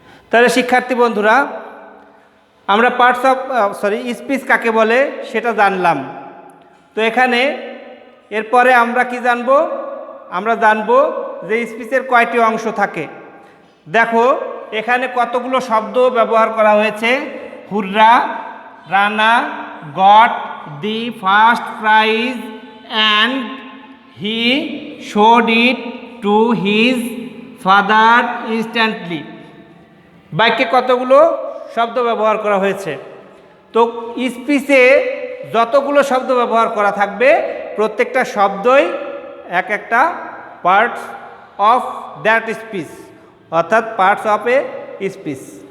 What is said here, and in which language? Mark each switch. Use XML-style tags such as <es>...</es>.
<bn>তাহলে শিক্ষার্থী বন্ধুরা, আমরা পার্টস অফ স্পিচ কাকে বলে সেটা জানলাম। তো এখানে এরপরে আমরা কি জানবো? আমরা জানবো যে স্পিচের কয়টি অংশ থাকে। দেখো এখানে কতগুলো শব্দ ব্যবহার করা হয়েছে।</bn> <en>Hurrah, Rana got the first prize and he showed it to his father instantly.</en> <bn>বাক্যে কতগুলো শব্দ ব্যবহার করা হয়েছে। তো স্পিচে যতগুলো শব্দ ব্যবহার করা থাকবে, প্রত্যেকটা শব্দই এক একটা</bn> <en>parts of that speech,</en> <bn>অর্থাৎ পার্টস অফ এ স্পিচ।</bn>